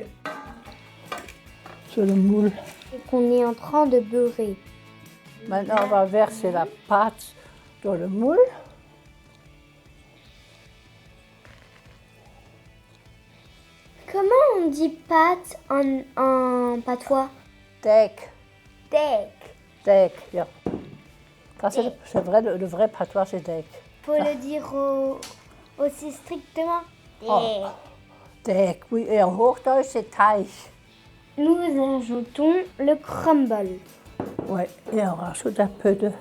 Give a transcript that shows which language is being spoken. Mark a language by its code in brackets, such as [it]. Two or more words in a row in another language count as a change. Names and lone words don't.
[fr] sur le moule. qu'on est en train de beurrer. Maintenant, on va verser la pâte dans le moule. Comment on dit pâte en patois? Teig. Teig. [de] Teig, ja. [fr] Ça, c'est vrai, le vrai patois, c'est teig. Faut le dire aussi strictement. Oh. Teig, oui. Et en Hochdeutsch, c'est Teig. Nous ajoutons le crumble. Oui, et on rajoute un peu de